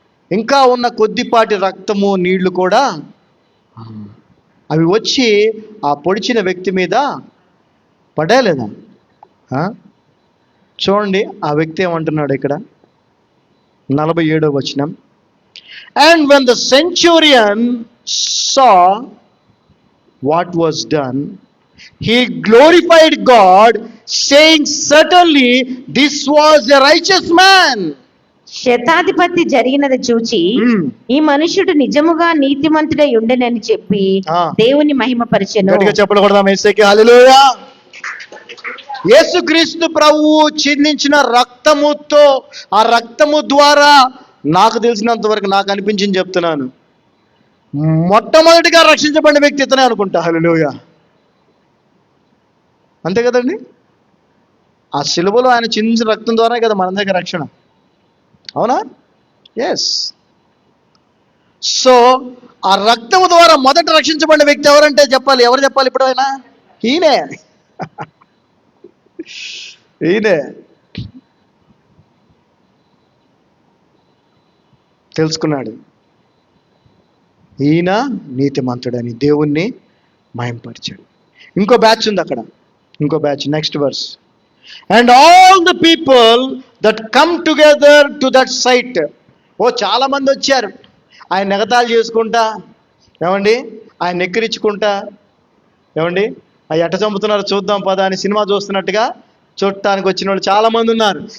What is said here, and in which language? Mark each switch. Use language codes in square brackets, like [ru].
[te] ఇంకా ఉన్న కొద్దిపాటి రక్తము, నీళ్లు కూడా అవి వచ్చి ఆ పొడిచిన వ్యక్తి మీద పడలేదా? చూడండి ఆ వ్యక్తి ఏమంటున్నాడు ఇక్కడ 47వ వచనం. [en] And when the centurion saw what was done, he glorified God, saying, Certainly this was a righteous man. [te] శతాధిపతి జరిగినది చూచి ఈ మనుషుడు నిజముగా నీతిమంతుడై ఉండెనని చెప్పి దేవుని మహిమపరిచెను. గట్టిగా చెప్పకూడదాం యేసుకి హల్లెలూయా. యేసుక్రీస్తు ప్రభువు చిందించిన రక్తముతో, ఆ రక్తము ద్వారా నాకు తెలిసినంత వరకు, నాకు అనిపించింది చెప్తున్నాను, మొట్టమొదటిగా రక్షించబడిన వ్యక్తి ఇతనే అనుకుంటా. హల్లెలూయా. అంతే కదండి. ఆ శిలువలో ఆయన చిందించిన రక్తం ద్వారా కదా మన దగ్గర రక్షణ. అవునా? ఎస్. సో ఆ రక్తము ద్వారా మొదట రక్షించబడిన వ్యక్తి ఎవరంటే చెప్పాలి. ఎవరు చెప్పాలి ఇప్పుడు? ఆయన ఈయనే. ఈయనే తెలుసుకున్నాడు, ఈయన నీతిమంతుడని, దేవుణ్ణి మహింపరిచాడు. ఇంకో బ్యాచ్ ఉంది అక్కడ, ఇంకో batch. [en] Next verse. And all the people that come together to that site. [te] చాలా మంది వచ్చారు ఆయన ఎగతాళి చేసుకుంటా, ఏమండి ఆయన ఎక్కిరించుకుంటా, ఏమండి ఆ ఎట్ట చంపుతున్నారు చూద్దాం పద అని సినిమా చూస్తున్నట్టుగా చూడటానికి వచ్చిన వాళ్ళు చాలా మంది ఉన్నారు.